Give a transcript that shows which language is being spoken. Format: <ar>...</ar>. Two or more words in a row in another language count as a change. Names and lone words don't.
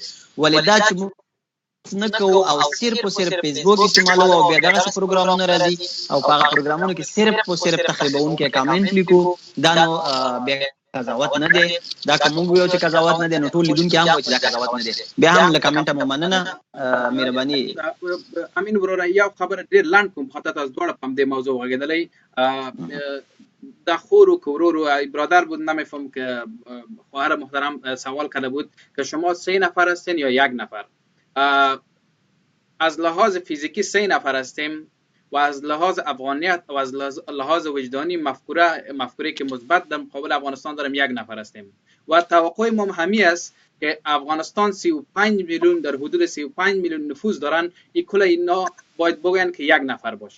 <ps>ولې دا چې موږ نه کوو او صرف او صرف فیسبوک استعمالوو او بیا دغسې پروګرامونه راځي او په هغه پروګرامونو کې صرف او صرف تخریبونکی کامنټ لیکو، دا نو بیا قضاوت نه دی. دا که موږ ویو چې قضاوت نه دی نو ټول لیدونکي هم وایي چې دا قضاوت نه دی. بیا هم له کمنټه مو مننه، مهرباني. امین وروره یو خبره ډېر لنډ کوم، خاطر تاسو دواړه په همدې موضوع غږېدلی.</ps> <fa>در خور و کورور و برادر بود، نمیفهم که خواهر محترم سوال کرده بود که شما 3 نفر هستین یا 1 نفر. از لحاظ فیزیکی 3 نفر هستیم و از لحاظ افغانیت و از لحاظ وجدانی مفکوره که مثبت در مقابل افغانستان داریم 1 نفر هستیم و توقع ما همی است که افغانستان 35 میلیون در حدود 35 میلیون نفوذ دارن، این کل اینا باید بگوین که 1 نفر باشن.</fa>